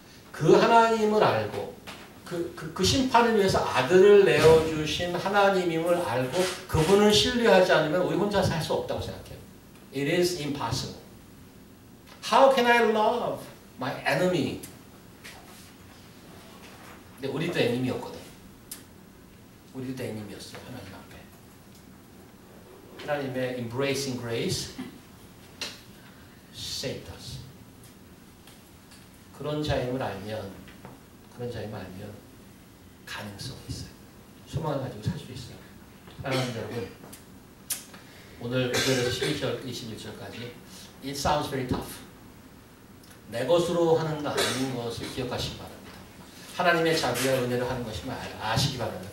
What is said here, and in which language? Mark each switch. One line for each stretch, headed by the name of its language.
Korean: 그 하나님을 알고 그 심판을 위해서 아들을 내어주신 하나님임을 알고 그분을 신뢰하지 않으면 우리 혼자 살 수 없다고 생각해요.
English: It is impossible. How can I love my enemy?
Korean: 근데 우리도 애님이었거든. 우리도 애님이었어요. 하나님 앞에. 하나님의
English: embracing grace saved us.
Korean: 그런 자임을 알면 가능성이 있어요. 소망을 가지고 살 수 있어요. 사랑하는 여러분, 오늘 9절에서 12절, 21절까지
English: It sounds very tough.
Korean: 내 것으로 하는 거 아닌 것을 기억하시기 바랍니다. 하나님의 자비와 은혜로 하는 것임을 아시기 바랍니다.